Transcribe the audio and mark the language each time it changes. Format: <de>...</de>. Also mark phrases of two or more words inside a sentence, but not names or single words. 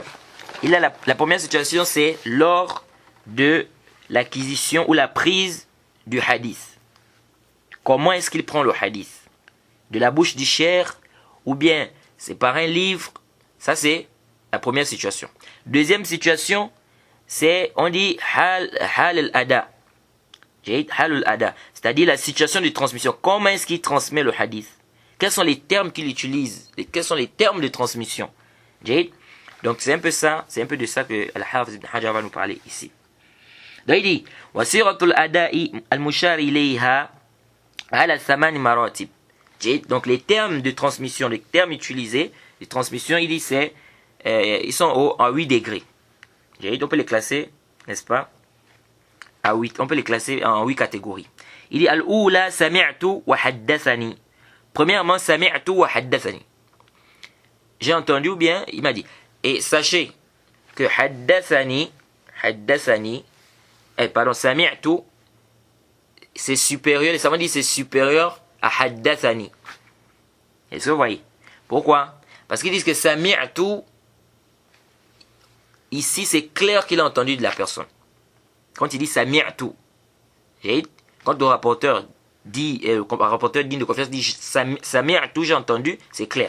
<fr>Il a la première situation, c'est lors de l'acquisition ou la prise du hadith. Comment est-ce qu'il prend le hadith? De la bouche du cheikh ou bien c'est par un livre? Ça c'est la première situation. Deuxième situation, c'est, on dit</fr> <ar>حال الأداء. حال الأداء,</ar> <fr>c'est-à-dire la situation de transmission. Comment est-ce qu'il transmet le hadith? Quels sont les termes qu'il utilise? Quels sont les termes de transmission? Donc c'est un peu ça, c'est un peu de ça que Al-Hafiz ibn Hajar va nous parler ici. Donc il dit</fr> <ar>وصيغ الأداء المشار إليها على ثمان مراتب.</ar> <fr>Donc les termes de transmission, les termes utilisés de transmission, il dit c'est ils sont à 8 degrés. On peut les classer, n'est-ce pas, à 8. On peut les classer en 8 catégories. Il dit</fr> <ar>الأولى سمعت وحدثني.</ar> <fr>Premièrement,</fr> <ar>سمعت وحدثني.</ar> <fr>J'ai entendu ou bien il m'a dit. Et sachez que</fr> <ar>حدثني سمعت,</ar> <fr>c'est supérieur, les savants disent c'est supérieur à haddathani. Est-ce que vous voyez? Pourquoi? Parce qu'ils disent que sami'tu, ici c'est clair qu'il a entendu de la personne. Quand il dit sami'tu, quand le rapporteur dit, de confiance dit sami'tu, j'ai entendu, c'est clair.</fr>